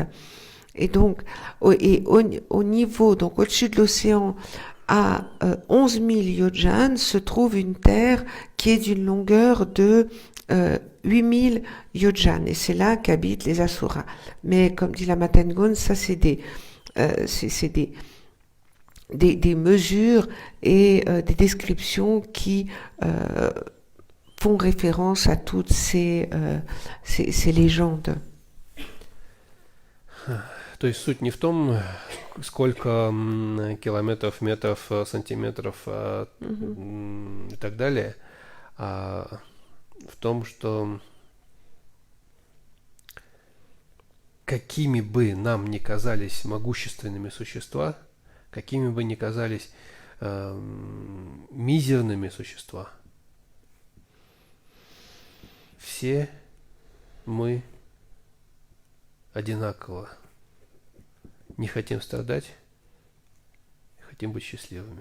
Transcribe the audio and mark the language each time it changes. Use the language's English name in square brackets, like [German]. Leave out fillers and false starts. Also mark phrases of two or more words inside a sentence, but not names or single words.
[French] Et donc, au niveau, donc au-dessus de l'océan, à 11 000 yojan, se trouve une terre qui est d'une longueur de 8000 yojan, et c'est là qu'habitent les Asuras. Mais comme dit la Matangon, ça c'est des mesures et des descriptions qui font référence à toutes ces légendes. [Russian] То есть суть не в том, сколько километров, метров, сантиметров и так далее, а в том, что какими бы нам ни казались могущественными существа, какими бы ни казались мизерными существа, все мы одинаково не хотим страдать, хотим быть счастливыми.